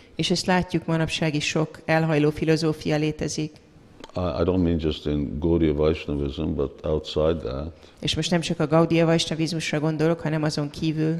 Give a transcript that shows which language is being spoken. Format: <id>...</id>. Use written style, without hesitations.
<hu>És ezt látjuk, manapság is sok elhajló filozófia létezik.</hu> <en>I don't mean just in Gaudiya Vaishnavism, but outside that.</en> <hu>És most nem csak a Gaudiya Vaishnavizmusra gondolok, hanem azon kívül.</hu>